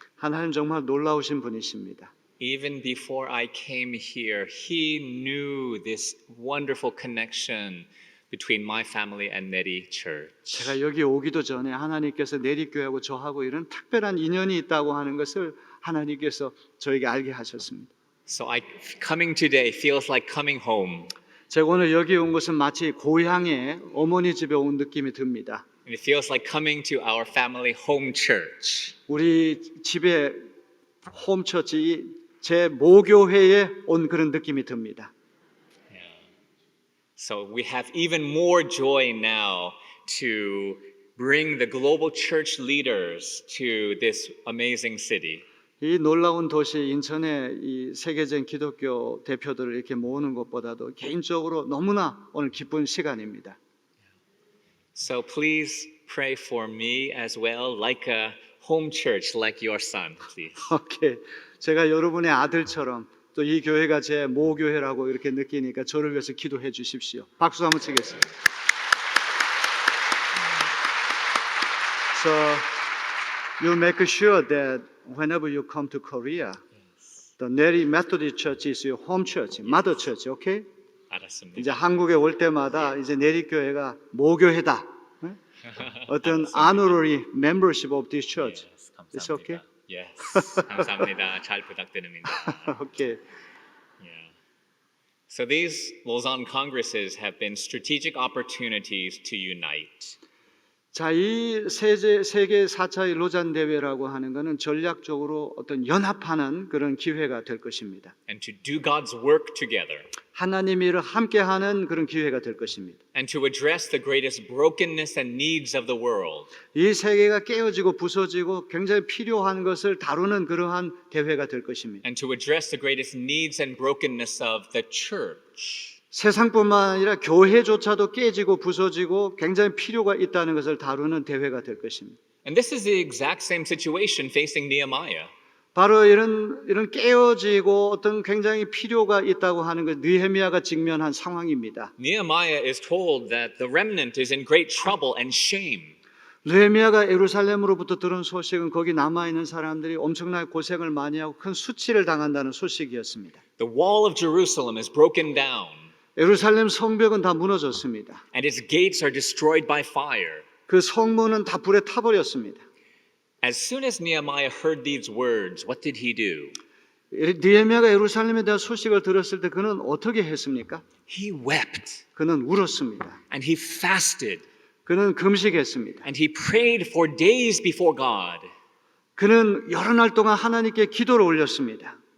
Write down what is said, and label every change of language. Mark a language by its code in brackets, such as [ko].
[ko] 하나님 정말 놀라우신 분이십니다. [en] Even before I came here, He knew this wonderful connection between my family and Neri Church. [ko] 제가 여기 오기도 전에 하나님께서 내리교회하고 저하고 이런 특별한 인연이 있다고 하는 것을 하나님께서 저에게 알게 하셨습니다. [en] So coming today feels like coming home. [ko] 제가 오늘 여기 온 것은 마치 고향에 어머니 집에 온 느낌이 듭니다. [en] And it feels like coming to our family home church. [ko] 우리 집에 홈처치 제 모교회에 온 그런 느낌이 듭니다. [en] So we have even more joy now to bring the global church leaders to this amazing city. [ko] 이 놀라운 도시 인천에 이 세계적인 기독교 대표들을 이렇게 모으는 것보다도 개인적으로 너무나 오늘 기쁜 시간입니다. [en] So please pray for me as well, like a home church, like your son, please. 오케이. [ko] 제가 여러분의 아들처럼 또 이 교회가 제 모교회라고 이렇게 느끼니까 저를 위해서 기도해 주십시오. 박수 한번 치겠습니다. [en] So you make sure that whenever you come to Korea, the Neri Methodist Church is your home church, mother church, okay? [ko] 알았습니다. 이제 한국에 올 때마다 이제 내리 교회가 모교회다. 네? [en] 어떤 honorary membership of this church. Yes, It's okay? [ko] 감사합니다. Yes, 감사합니다. 잘 부탁드립니다. [en] Okay. Yeah. So these Lausanne congresses have been strategic opportunities to unite. [ko] 자, 이 세계 4차 로잔 대회라고 하는 것은 전략적으로 어떤 연합하는 그런 기회가 될 것입니다. [en] And to do God's work together. [ko] 하나님의 일을 함께하는 그런 기회가 될 것입니다. [en] And to address the greatest brokenness and needs of the world. [ko] 이 세계가 깨어지고 부서지고 굉장히 필요한 것을 다루는 그러한 대회가 될 것입니다. [en] And to address the greatest needs and brokenness of the church. [ko] 세상뿐만 아니라 교회조차도 깨지고 부서지고 굉장히 필요가 있다는 것을 다루는 대회가 될 것입니다. [en] And this is the exact same situation facing Nehemiah. [ko] 바로 이런 깨어지고 어떤 굉장히 필요가 있다고 하는 것 느헤미야가 직면한 상황입니다. [en] Nehemiah is told that the remnant is in great trouble and shame. [ko] 느헤미야가 예루살렘으로부터 들은 소식은 거기 남아 있는 사람들이 엄청나게 고생을 많이 하고 큰 수치를 당한다는 소식이었습니다. [en] The wall of Jerusalem is broken down. [ko] 예루살렘 성벽은 다 무너졌습니다. [en] And its gates are destroyed by fire. [ko] 그 성문은 다 불에 타버렸습니다. [en] As soon as Nehemiah heard these words, what did he do? [ko] 느헤미야가 예루살렘에 대한 소식을 들었을 때 그는 어떻게 했습니까? [en] He wept [ko] 그는 울었습니다. [en] and he fasted [ko] 그는 금식했습니다. [en] and he prayed for days before God. [ko] 그는 여러 날 동안 하나님께 기도를 올렸습니다.